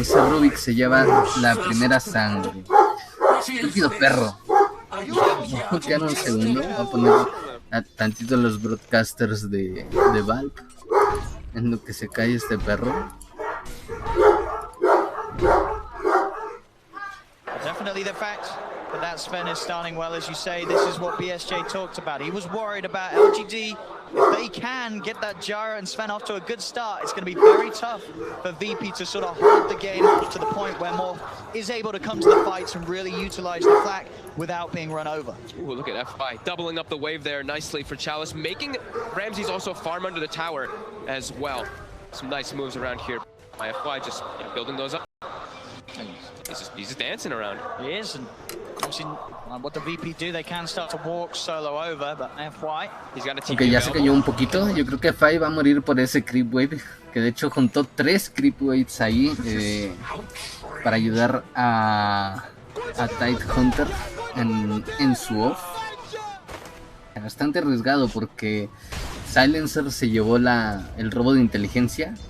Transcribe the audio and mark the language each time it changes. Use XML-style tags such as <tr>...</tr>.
<es>Ese Rubik se lleva la primera sangre. Estúpido perro. Voy a quedar un segundo. Voy a poner tantito los broadcasters de Valve en lo que se cae este perro.</es> <en>Definitely the fact that Sven is starting well, as you say. This is what BSJ talked about. He was worried about LGD. If they can get that Jara and Sven off to a good start, it's going to be very tough for VP to sort of hold the game up to the point where Morph is able to come to the fights and really utilize the flak without being run over. Ooh, look at FI doubling up the wave there nicely for Chalice, making Ramses also farm under the tower as well. Some nice moves around here by FI, just building those up. He's just dancing around. He is, and obviously what the VP do, they can start to walk Solo over, but FY, he's got a team.</en> <es>Ok, ya se cayó un poquito. Yo creo que Fai va a morir por ese creep wave, que de hecho juntó 3 creep waves ahí para ayudar a Tide Hunter en su off. Bastante arriesgado porque Silencer se llevó el robo de inteligencia.</es>